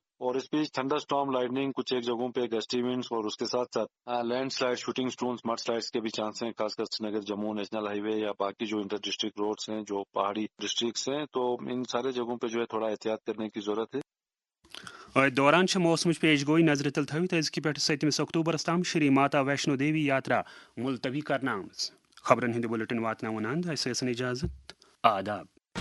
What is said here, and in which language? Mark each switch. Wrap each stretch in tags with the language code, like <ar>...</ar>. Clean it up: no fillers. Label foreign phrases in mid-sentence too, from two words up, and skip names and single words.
<hi>और इस बीच</hi> <en>thunder storm, lightning,</en> <hi>कुछ एक जगहों पे</hi> <en>gusty winds</en> <hi>और उसके साथ साथ</hi> <en>land slide, shooting stones, mud slides</en> <hi>के भी चांस हैं, खासकर श्रीनगर जम्मू नेशनल हाईवे या बाकी जो</hi> <en>inter district roads</en> <hi>हैं जो पहाड़ी डिस्ट्रिक्ट्स हैं। तो इन सारे जगहों पे जो है थोड़ा एहतियात करने की जरूरत है।</hi> <ks>दौरान मौसम पेश गोई नजर तल थवित अजक पे 7 अक्टूबर तम श्री माता वैष्णो देवी यात्रा मुलतवी करना खबरन हिंद बुलेटिन वातनावन अंद इजाजत आदाब।</ks>